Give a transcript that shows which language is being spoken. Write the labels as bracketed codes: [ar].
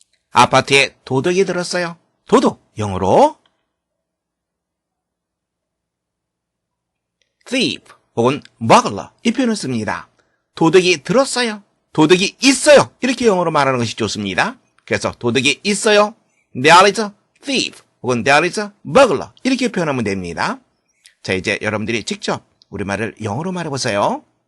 [ko] 아파트에 도둑이 들었어요. 도둑, 영어로 thief 혹은 burglar 이 표현을 씁니다. 도둑이 들었어요. 도둑이 있어요. 이렇게 영어로 말하는 것이 좋습니다. 그래서 도둑이 있어요. [en] There is a thief [ko] 혹은 [en] there is a burglar [ko] 이렇게 표현하면 됩니다. 자, 이제 여러분들이 직접 우리말을 영어로 말해보세요.